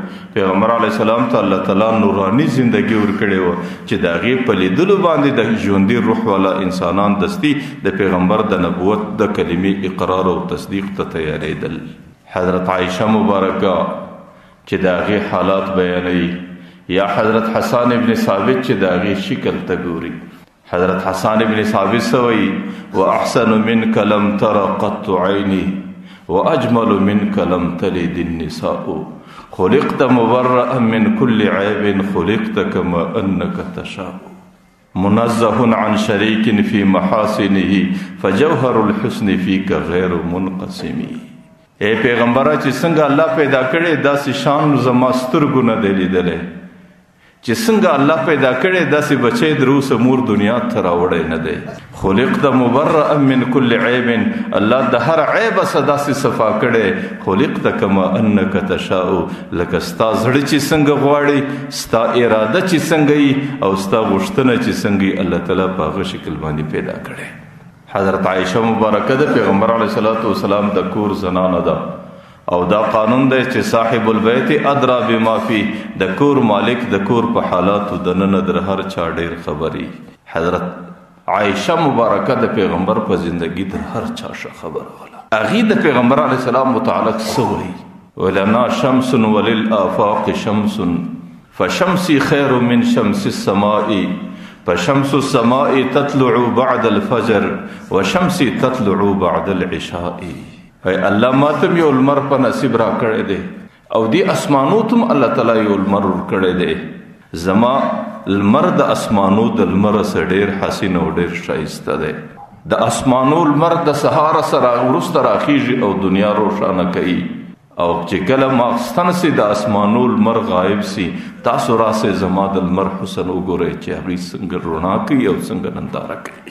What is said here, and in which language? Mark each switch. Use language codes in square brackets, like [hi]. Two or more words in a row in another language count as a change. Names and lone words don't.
[ps] پیغمبر [ar] علیه السلام [ps] ته الله تعالی نورانی زندگی ورکړی و چې د هغې په لیدلو باندې د ژوندي روح والا انسانان دستي د پیغمبر د نبوت د کلمې اقرار او تصدیق ته تیارېدل. حضرت عایشه مبارکه چې د هغې حالات بیانوي، یا حضرت حسان ابن ثابت چې د هغې شکل ته ګوري. [ar] حضرت حسان ابن ثابت سوئی وَأَحْسَنُ مِنْكَ لَمْ تَرَ قَطُّ عَيْنِي وَأَجْمَلُ مِنْكَ لَمْ تَلِدِ النِّسَاءُ خُلِقْتَ مُبَرَّأً مِنْ كُلِّ عَيْبٍ خُلِقْتَ كَمَا أَنَّكَ تَشَاءُ مُنَزَّهٌ عَنْ شَرِيكٍ فِي مَحَاسِنِهِ فَجَوْهَرُ الْحُسْنِ فِيكَ غَيْرُ مُنْقَسِمِ. [ps] اے پیغمبره چې څنګه الله پیدا کړی داسې شان زما سترګو نه دی لیدلی، چې څنګه الله پیدا کړی داسې بچی در اوسه مور دنیا ته راوړی نه دی. [ar] خلقت مبرأ من کل عیب، [ps] الله د هر عیبه څه داسې صفا کړی. [ar] خلقت کما انک تشاء، [ps] لکه ستا زړه چې څنګه غواړي، ستا اراده چې څنګه وي او ستا غوښتنه چې څنګه وي، الله تعالی په هغه شکل باندې پیدا کړی. حضرت عایشه مبارکه د پیغمبر [ar] علیه الصلاۃ والسلام [ps] د کور زنانه ده او دا قانون دی چې [ar] صاحب البیت ادرا بما فی، [ps] د کور مالک د کور په حالاتو د ننه در هر چا ډیر خبري. حضرت عایشه مبارکه د پیغمبر په زندگی در هر چا ښه خبر ولا. هغې د پیغمبر [ar] علیه السلام [ps] متعلق څه وایي؟ [ar] ولنا شمس وللآفاق شمس فشمسی خیر من شمس السماء فشمس السماء تطلع بعد الفجر وشمسی تطلع بعد العشاء. [ps] ای الله ماتم یو لمر په نصیب را کړی دی او دی اسمانو تم الله تعالی یو لمر ور کړی دی. زما لمر د اسمانو د لمر سره ډیر حسین او ډیر شایسته دی. د اسمانو لمر د سهار سره ورسته راخیږي او دنیا روښانه کوي، او چې کله ماخستن سي د اسمانو لمر غایب سي، تاسو راسه زما د لمر حسن وګورئ چې هغې څنګه رڼا کوي او څنګه ننداره کوي.